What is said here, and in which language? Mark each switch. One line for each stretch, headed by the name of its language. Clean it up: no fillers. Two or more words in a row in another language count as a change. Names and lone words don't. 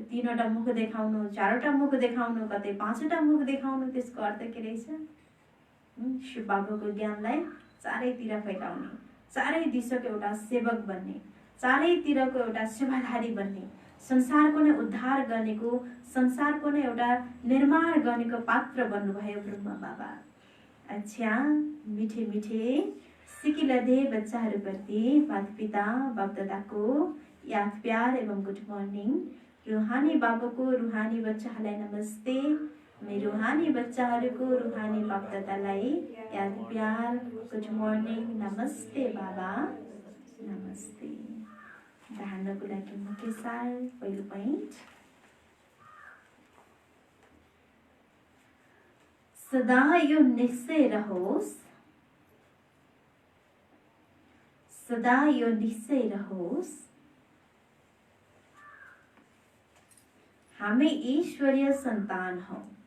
Nepali: तीनवटा मुख देखाउनु, चारवटा मुख देखाउनु, कतै पाँचवटा मुख देखाउनु, त्यसको अर्थ के रहेछ? शिव बाबाको ज्ञानलाई चारैतिर फैलाउने, चारै दिशाको एउटा सेवक बन्ने, चारैतिरको एउटा सेवाधारी बन्ने, संसारको नै उद्धार गर्नेको, संसारको नै एउटा निर्माण गर्नेको पात्र बन्नुभयो ब्रह्मा बाबा। अच्छा,
Hindi: मिठे मिठे सिकिलदे
Nepali: बच्चाहरूप्रति माता पिता बाप दादाको याद प्यार एवं
English: good morning.
Nepali: रूहानी बाबाको रूहानी बच्चाहरूलाई नमस्ते। मेरो रूहानी बच्चाहरूको रूहानी बाप दादालाई याद प्यार
English: good morning,
Nepali: नमस्ते बाबा, नमस्ते। धार्नको लागि मुख्य सार, पहिलो पोइन्ट, सदा यो निश्चय रहोस्, सदा यो निश्चय रहोस्, हामी ईश्वरीय संतान हौं।